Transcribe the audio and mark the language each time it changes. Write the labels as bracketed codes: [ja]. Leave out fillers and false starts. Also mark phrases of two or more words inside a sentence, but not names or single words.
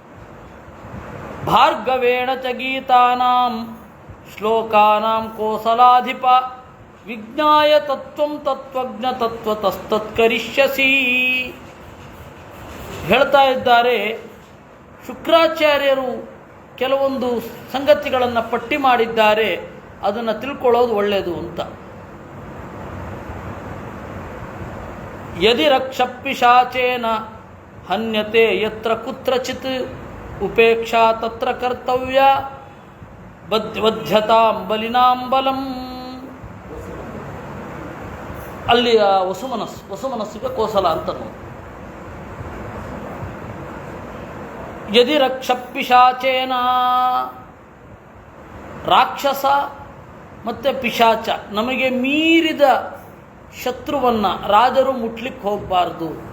[sa] ಭಾರ್ಗವೇಣ ಚ ಗೀತಾನಾಂ ಶ್ಲೋಕಾನಾಂ ಕೋಸಲಾಧಿಪ ವಿಜ್ಞಾಯ ತತ್ವಂ ತತ್ವಜ್ಞ ತತ್ವತಸ್ತತ್ಕರಿಷ್ಯಸಿ. [kn] ಹೇಳ್ತಾ ಇದ್ದಾರೆ ಶುಕ್ರಾಚಾರ್ಯರು ಕೆಲವೊಂದು ಸಂಗತಿಗಳನ್ನು ಪಟ್ಟಿ ಮಾಡಿದ್ದಾರೆ, ಅದನ್ನು ತಿಳ್ಕೊಳ್ಳೋದು ಒಳ್ಳೆಯದು ಅಂತ. [sa] ಯದಿ ರಕ್ಷಪಿಶಾಚೇನ ಹನ್ಯತೆ ಯತ್ರ ಕುತ್ರಚಿತ್ ಉಪೇಕ್ಷಾ ತತ್ರ ಕರ್ತವ್ಯ ವಧ್ಯತಾಂ ಬಲಿನಾಂಬಲಂ. [kn] ಅಲ್ಲಿ ವಸುಮನಸ್ಸಿಗೆ ಕೋಸಲ ಅಂತ ನೋಡಿ. [sa] ಯದಿ ರಕ್ಷಪಿಶಾಚೇನ, [kn] ರಾಕ್ಷಸ ಮತ್ತು ಪಿಶಾಚ ನಮಗೆ ಮೀರಿದ ಶತ್ರುವನ್ನು ರಾಜರು ಮುಟ್ಲಿಕ್ಕೆ ಹೋಗಬಾರ್ದು.